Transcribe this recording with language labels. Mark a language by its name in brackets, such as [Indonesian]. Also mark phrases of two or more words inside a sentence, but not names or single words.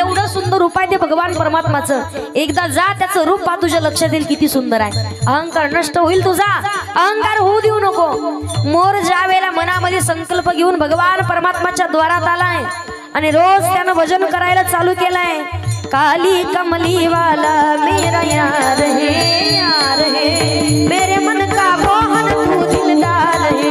[Marathi] एवढं सुंदर रूप आहे ते भगवान परमात्माचं. एकदा जा त्याचं रूप पहा, तुझ्या लक्षात येईल किती सुंदर आहे. अहंकार नष्ट होईल तुझा, अहंकार होऊ देऊ नको. मोर ज्या वेळेला मनामध्ये संकल्प घेऊन भगवान परमात्माच्या द्वारात आलाय आणि रोज त्यानं भजन करायला चालू केलंय. [Hindi] काली कमली वाला मेरा यार है, यार है मेरे मन का मोहन तू दिलदार